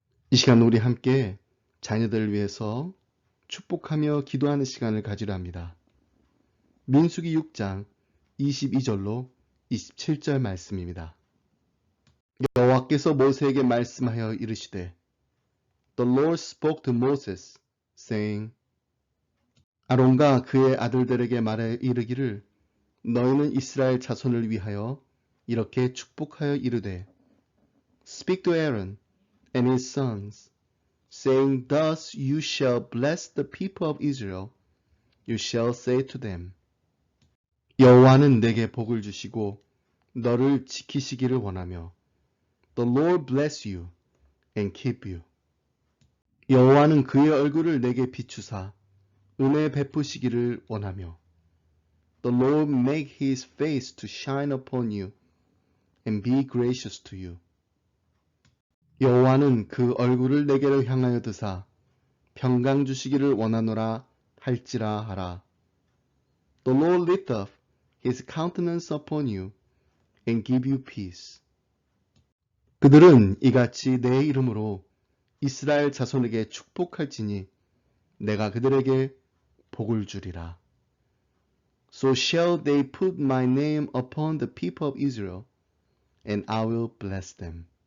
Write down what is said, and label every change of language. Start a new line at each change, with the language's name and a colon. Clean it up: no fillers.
Korean: 이 시간 우리 함께 자녀들을 위해서 축복하며 기도하는 시간을 가지려 합니다. 민수기 6장 22절로 27절 말씀입니다. 여호와께서 모세에게 말씀하여 이르시되 The Lord spoke to Moses, saying 아론과 그의 아들들에게 말해 이르기를 너희는 이스라엘 자손을 위하여 이렇게 축복하여 이르되 Speak to Aaron and his sons, saying, Thus you shall bless the people of Israel.
English: You shall say to them, 여호와는 내게 복을 주시고 너를 지키시기를 원하며 The Lord bless you and keep you. 여호와는 그의 얼굴을 내게 비추사 은혜 베푸시기를 원하며 The Lord make his face to shine upon you and be gracious to you.
Korean: 여호와는 그 얼굴을 내게로 향하여 드사 평강 주시기를 원하노라 할지라 하라.
English: The Lord lift up his countenance upon you and give you peace.
Korean: 그들은 이같이 내 이름으로 이스라엘 자손에게 축복할지니 내가 그들에게 복을 주리라.
English: So shall they put my name upon the people of Israel, and I will bless them.